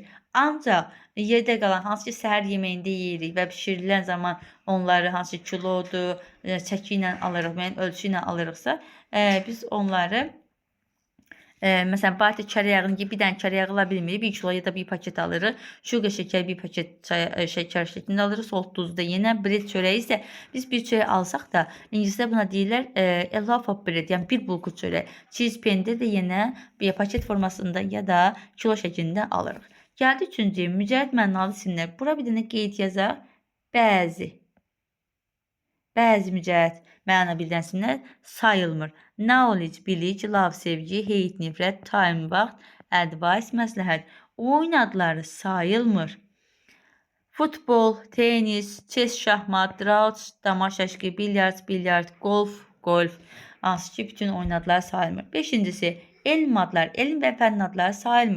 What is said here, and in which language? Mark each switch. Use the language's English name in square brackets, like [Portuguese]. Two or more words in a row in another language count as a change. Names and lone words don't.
[Azerbaijani] Ancaq yerdə qalan hansı ki səhər yeməyində yeyirik və bişirilən zaman onları hansı kilodur, çəki ilə alırıq, yəni ölçü ilə alırıqsa, biz onları məsələn, butter kərə yağını bir dənə kərə yağı ala bilmirik. 1 kilo ya da bir paket alırıq. Sugar şəkər bir paket şəkər şəklində alırıq. Salt duzu da yenə. Bread çörəyi isə biz bir çörək alsaq da ingiliscə buna deyirlər [English] a loaf of bread, [Azerbaijani] yəni bir bulku çörək. Cheese pendir də yenə bir paket formasında ya da kilo şəklində alırıq. Gəldi üçüncü, mücərrəd mənalı isimlər. Bura bir dənə qeyd yazaq. Bəzi mücərrəd məna bildirən isimlər sayılmır. Knowledge, bilik, love, sevgi, hate, nifrət, time, vaxt, advice, məsləhət. Oyun adları sayılmır. Futbol, tenis, chess, şahmat, draft, dama şaşqı, bilyard, golf. Hansı ki bütün oyun adları sayılmır. Beşincisi, elm adlar, elm və fənn adları sayılmır.